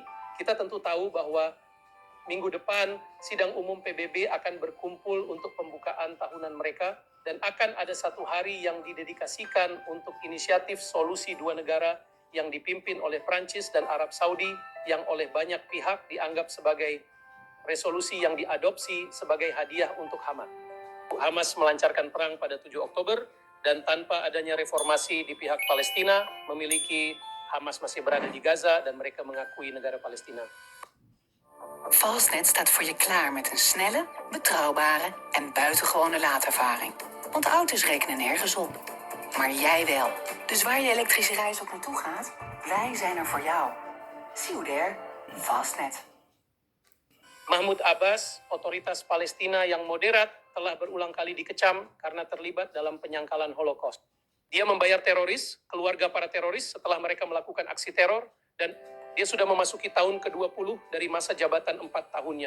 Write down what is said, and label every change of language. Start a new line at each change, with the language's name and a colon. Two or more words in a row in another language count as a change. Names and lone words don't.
Indonesian: Kita tentu tahu bahwa minggu depan, sidang umum PBB akan berkumpul untuk pembukaan tahunan mereka dan akan ada satu hari yang didedikasikan untuk inisiatif solusi dua negara yang dipimpin oleh Prancis dan Arab Saudi yang oleh banyak pihak dianggap sebagai resolusi yang diadopsi sebagai hadiah untuk Hamas. Hamas melancarkan perang pada 7 Oktober dan tanpa adanya reformasi di pihak Palestina, memiliki Hamas masih berada di Gaza dan mereka mengakui negara Palestina.
Dutch: Fastnet staat voor je klaar met een snelle, betrouwbare en buitengewone laadervaring. Want auto's rekenen nergens op. Maar jij wel. Dus waar je elektrische reis ook naartoe gaat, wij zijn er voor jou.
English: See you there. Fastnet.
Indonesian: Mahmud Abbas, otoritas Palestina yang moderat, telah berulang kali dikecam karena terlibat dalam penyangkalan Holocaust. Dia membayar teroris, keluarga para teroris setelah mereka melakukan aksi teror, dan Dia sudah memasuki tahun ke-20 dari masa jabatan 4 tahunnya.